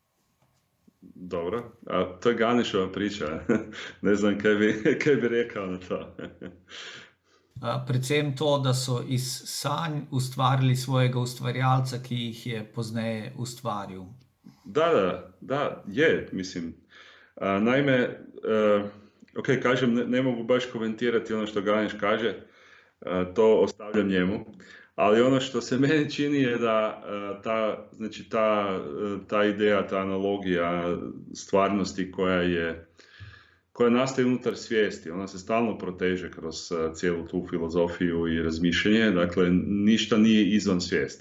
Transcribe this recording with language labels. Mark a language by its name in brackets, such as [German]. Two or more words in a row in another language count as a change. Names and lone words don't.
[Croatian] Dobro, to je Ganeshova priča. Ne znam kaj bi rekao na to. [Slovenian] Predvsem to, da so iz sanj ustvarili svojega ustvarjalca, ki jih je pozneje ustvaril. [Croatian] Da, je, mislim. Naime, ok, kažem, ne mogu baš komentirati ono što Ganesh kaže, to ostavljam njemu, ali ono što se meni čini je da ta ideja, ta analogija stvarnosti koja nastaje unutar svijesti, ona se stalno proteže kroz cijelu tu filozofiju i razmišljanje, dakle ništa nije izvan svijesti.